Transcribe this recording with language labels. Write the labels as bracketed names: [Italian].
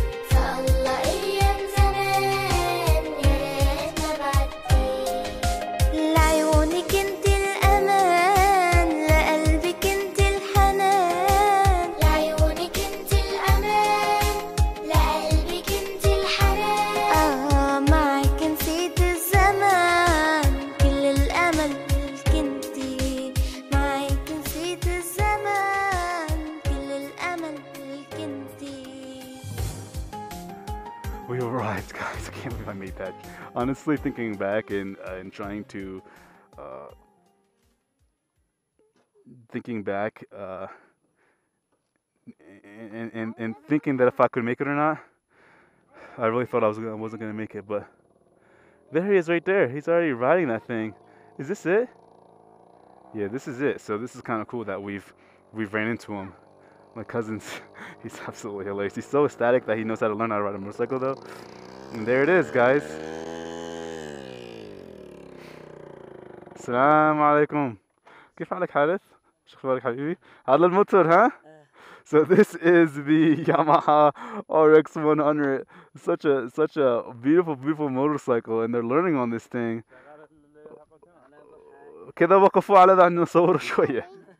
[Arabic] سألله أيام زمان يا ريت ما بعدي لعيونك انت الأمان لقلبك انت الحنان لعيونك انت الأمان لقلبك انت الحنان معك نسيت الزمان كل الأمل ملك انتي معك نسيت الزمان كل الأمل ملك انتي. [English] We arrived, guys. I can't believe I made that. Honestly, thinking back and trying to thinking back and thinking that if I could make it or not, I really thought I wasn't gonna make it. But there he is, right there. He's already riding that thing. Is this it? Yeah, this is it. So this is kind of cool that we've ran into him. My cousin's, he's absolutely hilarious. He's so ecstatic that he knows how to learn how to ride a motorcycle though. And there it is, guys. [Arabic] السلام عليكم. كيف حالك حارث؟ شو اخبارك حبيبي؟ هذا الموتور ها؟ [English] So this is the Yamaha RX 100. Such a beautiful motorcycle, and they're learning on this thing. [Arabic] كذا وقفوا على ذا نصور شوية.